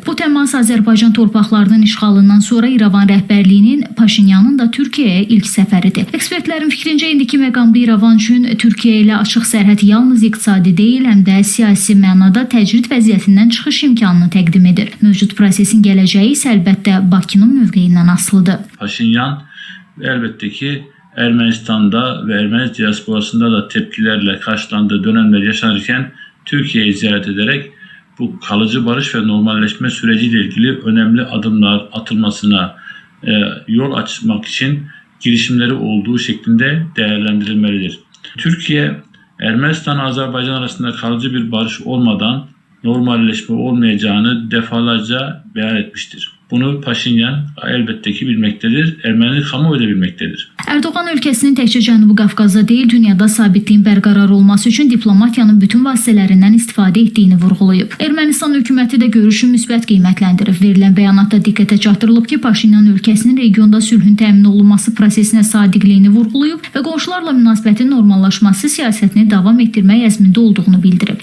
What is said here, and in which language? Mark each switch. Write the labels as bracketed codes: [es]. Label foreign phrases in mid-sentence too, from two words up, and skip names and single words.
[az] Bu təmas Azərbaycan torpaqlarının işğalından sonra İrəvan rəhbərliyinin Paşinyanın da Türkiyəyə ilk səfəridir. Ekspertlərin fikrincə indiki məqamda İrəvan üçün Türkiyə ilə açıq sərhəd yalnız iqtisadi deyil, həm də siyasi mənada təcrid vəziyyətindən çıxış imkanını təqdim edir. Mövcud prosesin gələcəyi isə əlbəttə Bakının mövqeyindən asılıdır. [tr] Paşinyan elbette ki Ermenistan'da ve Ermeni diasporasında da tepkilerle karşılandığı dönemler yaşanırken Türkiye'yi ziyaret ederek bu kalıcı barış ve normalleşme süreciyle ilgili önemli adımlar atılmasına yol açmak için girişimleri olduğu şeklinde değerlendirilmelidir. Türkiye, Ermenistan-Azerbaycan arasında kalıcı bir barış olmadan normalleşme olmayacağını defalarca beyan etmiştir. [az] Bunu Paşinyan elbette ki bilməkdədir, Erməni kamuoyu da bilməkdədir. Erdoğan ölkəsinin təkcə Cənubi Qafqazda deyil, dünyada sabitliyin bərqərar olması üçün diplomatiyanın bütün vasitələrindən istifadə etdiyini vurğulayıb. Ermənistan hökuməti də görüşü müsbət qiymətləndirib. Verilən bəyanatda diqqətə çatdırılıb ki, Paşinyan ölkəsinin regionda sülhün təmin olunması prosesinə sadiqliyini vurğulayıb və qonşularla münasibətin normallaşması siyasətini davam etdirmək əzmində olduğunu bildirib.